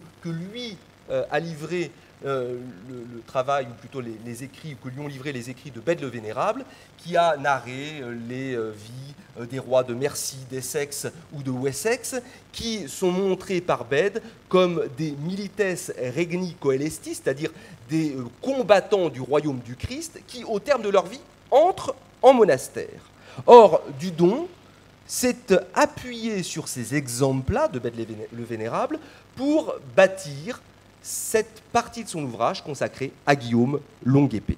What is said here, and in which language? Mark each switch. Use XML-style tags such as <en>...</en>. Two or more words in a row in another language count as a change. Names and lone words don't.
<fr>que lui a livré le travail, ou plutôt les écrits, que lui ont livré les écrits de Bède le Vénérable, qui a narré les vies des rois de Mercie, d'Essex ou de Wessex, qui sont montrés par Bède comme des</fr> <la>milites regni coelestis,</la> <fr>c'est-à-dire des combattants du royaume du Christ, qui, au terme de leur vie, entrent en monastère. Or, Dudon s'est appuyé sur ces exemples-là de Bède le Vénérable pour bâtir cette partie de son ouvrage consacrée à Guillaume Longue-Épée.</fr>